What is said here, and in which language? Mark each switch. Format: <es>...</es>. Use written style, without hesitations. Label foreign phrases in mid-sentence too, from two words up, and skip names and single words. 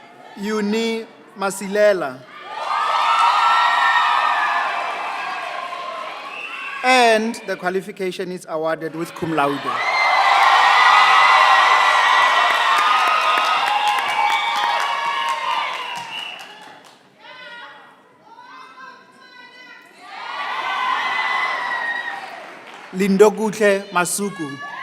<en>Uni Masilela. And the qualification is awarded with cum laude. Lindokuhle Masuku.</en>